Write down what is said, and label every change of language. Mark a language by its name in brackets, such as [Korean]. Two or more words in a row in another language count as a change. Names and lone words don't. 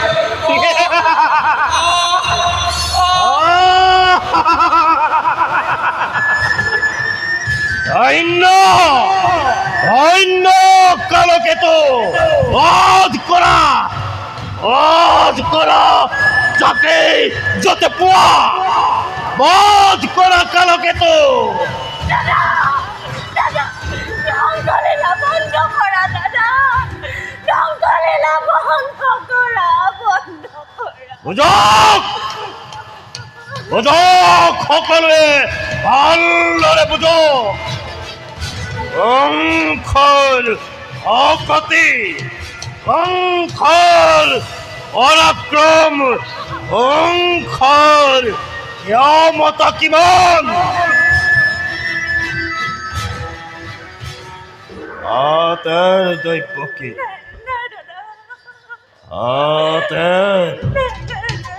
[Assamese] ধন্য ধন্য কালকেতু, বধ করা যাতে যতে পোৱা, বধ করা কালকেতু। দাদা, দাদা, জঙ্গলীলা বন্ধ করা দাদা, জঙ্গলীলা বন্ধ করা, বন্ধ করা। বুজক সকলোৱে ভালদৰে বুজক। শংখৰ শকতি, শংখৰ পৰাক্ৰম, শংখৰ ক্ষমতা কিমান। আতেৰ দৈৱকী, না দাদা, আতেৰ না, না, না।